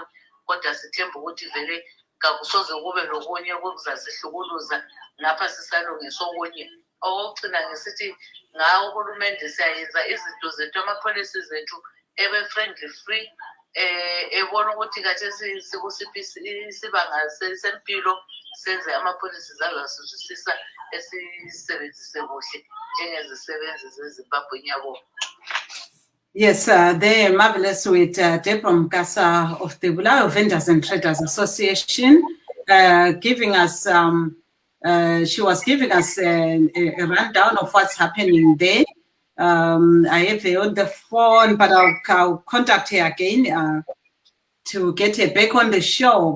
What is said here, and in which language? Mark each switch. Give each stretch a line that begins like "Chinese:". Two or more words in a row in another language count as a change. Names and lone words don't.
North Ndebele: kodwa sithemba ukuthi vele kakusoze kube lokunye okuzasihlukuluza lapha sisalungiswa okunye okugcina ngisithi ngawo uhulumende siyayenza izinto zethu ama-policies zethu ebe-friendly free ebona ukuthi kathi sikusiphi isibanga sempilo senze ama-policies azasizwisisa esisebenzise kuhle njengezisebenzi zeZimbabwe nyabo.
English: Yes, they're marvelous with Deborah Mkasa of the Bulawayo Vendors and Traders Association, giving us, she was giving us a rundown of what's happening there. I have her on the phone, but I'll contact her again to get her back on the show.